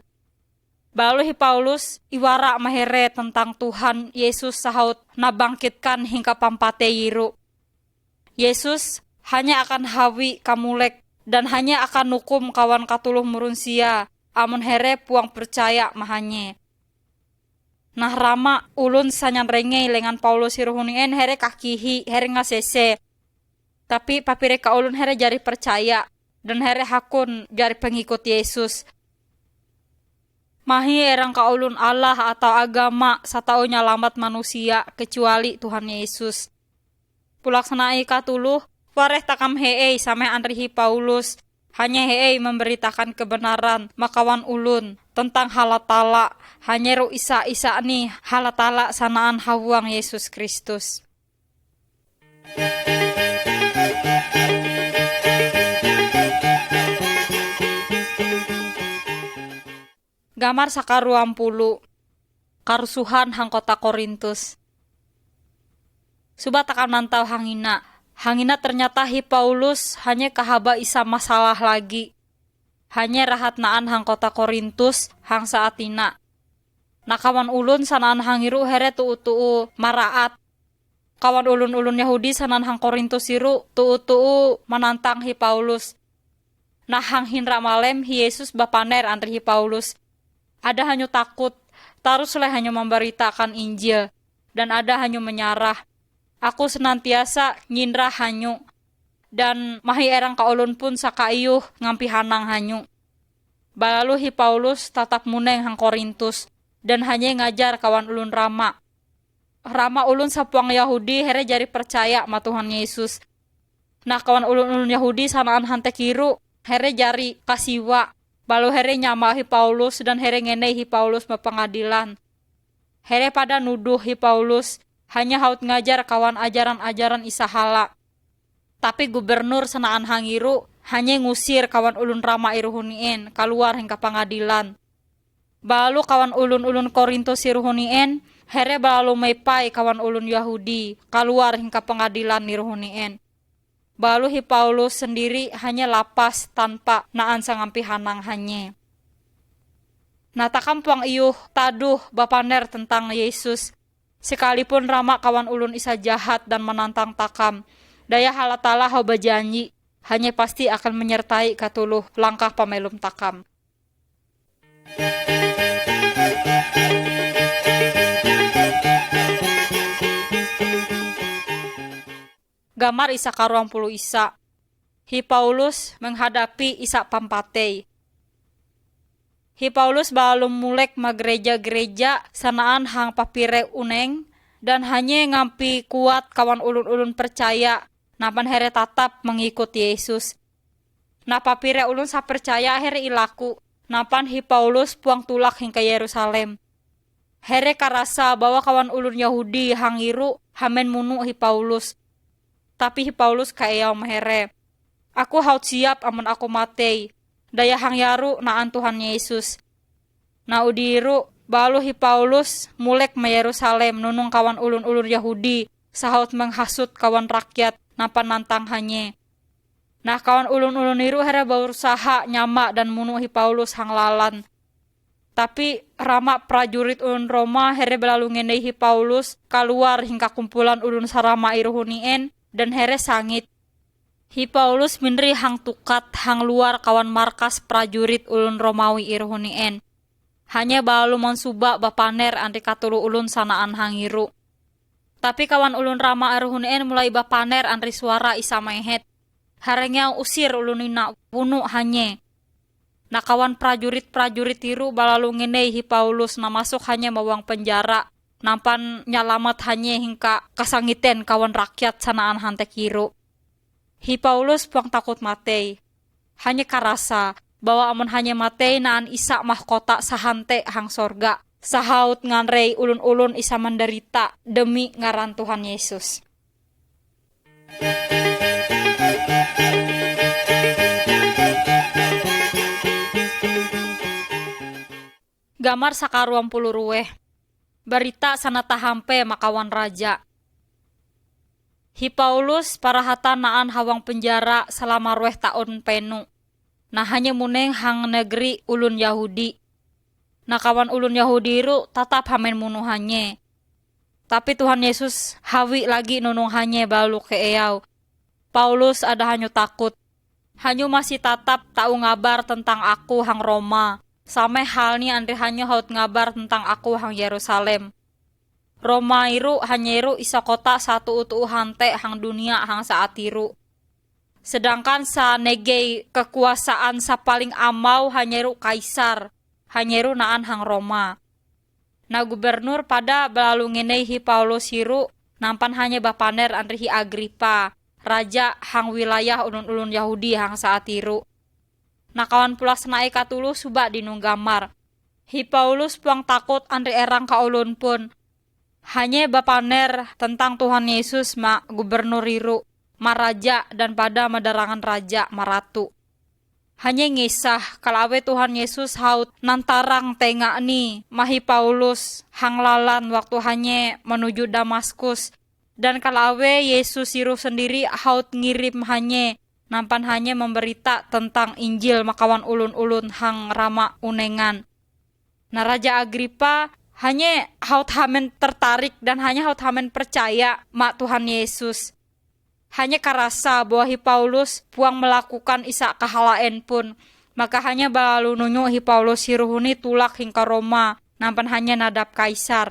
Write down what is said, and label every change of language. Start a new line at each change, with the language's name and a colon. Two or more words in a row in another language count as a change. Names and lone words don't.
Ma'anyan: Balu hi Paulus iwara mahere tentang Tuhan Yesus sahut nabangkitkan hingka pampate yiru. Yesus hanya akan hawi kamulek dan hanya akan hukum kawan katuluh murunsia, amun here puang percaya mahanye. Nah rama ulun sanyan renge lengan Paulus hiruhunien here kakihi, here ngasese. Tapi papire ka ulun here jari percaya, dan here hakun jari pengikut Yesus. Mahi erang ka ulun Allah atau agama satau nyalamat
Indonesian: manusia kecuali
Ma'anyan: Tuhan Yesus. Pulaksanai katuluh, wareh takam heei sampai andrihi Paulus. Hanya heei
Indonesian: memberitakan kebenaran
Ma'anyan: makawan ulun tentang halatala. Hanya ru isa-isa nih halatala sanaan hawang Yesus Kristus. Gambar saka 20. Karusuhan hang kota Korintus. Suba takam nantau hangina. Hangina ternyata hi Paulus hanya kahaba isa masalah lagi. Hanya rahat naan hang kota Korintus hang saatina. Nakawan ulun sanaan hangiru here tuu maraat. Kawan ulun-ulun Yahudi sanan hang Korintus iru tuu menantang hi Paulus. Nah hang hinra malem Yesus bapaner antri hi Paulus. Ada hanyu takut, taruslah hanyu memberitakan Injil, dan ada hanyu menyarah. Aku senantiasa nyindra hanyu, dan mahi erang kaulun pun sakaiyuh ngampi hanang hanyu. Balalu hi Paulus tatap muneng hang Korintus, dan hanya ngajar kawan ulun Rama. Rama ulun sapuang Yahudi here jari percaya ma Tuhan Yesus. Nah kawan ulun-ulun Yahudi sanaan hante kiru, here jari kasiwa. Balu here nyama hi Paulus dan here ngene hi Paulus mapengadilan. Here pada nuduh hi Paulus hanya haut ngajar kawan ajaran-ajaran isahala. Tapi gubernur senaan hangiru hanya ngusir kawan ulun Rama iruhunien keluar hingga pengadilan. Balu kawan ulun-ulun Korintus iruhunien here balu mepai kawan ulun Yahudi keluar hingga pengadilan iruhunien. Balu hi Paulus sendiri hanya lapas tanpa naan sangampi hanang hanye. Nah takam puang iyuh taduh bapaner tentang Yesus. Sekalipun Rama kawan ulun isa jahat
Indonesian: dan menantang
Ma'anyan: takam. Daya halatala hau bajanji. Hanya pasti
Indonesian: akan menyertai
Ma'anyan: katuluh langkah pamelum takam. Gamar isa karuang puluh isa. Hi Paulus menghadapi isa pampatei. Hi Paulus balum mulek magreja-gereja sanaan hang papire uneng dan hanya ngampi kuat kawan ulun-ulun percaya napan here tatap mengikut Yesus. Nah papire ulun sa percaya here ilaku napan hi Paulus puang tulak hingga Yerusalem. Here karasa bahwa kawan ulun Yahudi hangiru hamen munu hi Paulus. Tapi hi Paulus kaeyaw mahere. Aku haut siap amun aku matei. Daya hangyaru naan Tuhan Yesus. Na udiru balu hi Paulus mulek me Yerusalem nunung kawan ulun-ulun Yahudi sahaut menghasut kawan rakyat napan nantang hanye. Nah kawan ulun-ulun iru here berusaha nyama dan munu hi Paulus hanglalan. Tapi Rama prajurit ulun Roma here belalu ngenei hi Paulus keluar hingga kumpulan ulun sarama iruhunien dan here sangit. Hi Paulus minri hang tukat hang luar kawan markas prajurit ulun Romawi iruhunien. Hanya balu monsuba bapaner anti katulu ulun sanaan hangiru. Tapi kawan ulun Rama iruhunien mulai bapaner anti suara isa mehet. Harengnya usir ulunina bunuh hanye. Nah kawan prajurit-prajurit tiru balalu ngenei hi Paulus na masuk hanya mawang penjara. Nampan nyalamat hanya hingga kasangiten kawan rakyat sanaan hante kiru. Hi Paulus puang takut matei. Hanya karasa bahwa amun hanya matei naan isa mahkota sahante hang sorga. Sahaut nganrei ulun-ulun isa menderita demi ngaran Tuhan Yesus. Gamar sakaruang puluh ruweh. Berita sanata hampe makawan raja. Hi Paulus parahatan naan hawang penjara selama ruweh taun penu. Nah hanya muneng hang negeri ulun Yahudi. Nah kawan ulun Yahudi ru tatap hamen munuhanye. Tapi Tuhan Yesus hawi lagi nunung hanye balu keeyau. Paulus ada hanyu takut. Hanyu masih tatap tau ngabar tentang aku hang Roma. Sampai halnya andri hanyu haut ngabar tentang aku hang Yerusalem. Roma iru hanya iru isa kota satu utu hante hang dunia hang saat iru. Sedangkan sa negei kekuasaan sa paling amau hanya iru kaisar. Hanya iru naan hang Roma. Nah gubernur pada belalu ngenei hi Paulus iru nampan hanya bapaner andri hi Agripa. Raja hang wilayah ulun-ulun Yahudi hang saat iru. Nah kawan pulas naik katulu suba dinung gamar. Hi Paulus puang takut andri erang kaulun pun. Hanya bapaner tentang Tuhan Yesus ma gubernur iru, ma raja dan pada madarangan raja maratu. Hanya ngisah kalawe Tuhan Yesus haut nantarang tengak ni mahi Paulus hanglalan waktu hanya menuju Damaskus. Dan kalawe Yesus iru sendiri haut ngirim hanya nampan hanya memberita tentang Injil makawan ulun-ulun hang Rama unengan. Nah Raja Agripa hanya haut hamen tertarik dan hanya haut hamen percaya mak Tuhan Yesus. hanya karasa bahwa Paulus puang melakukan isa kahalaen pun, maka hanya balalu nunyo Paulus hiruhuni tulak hingga Roma, nampan hanya nadap kaisar.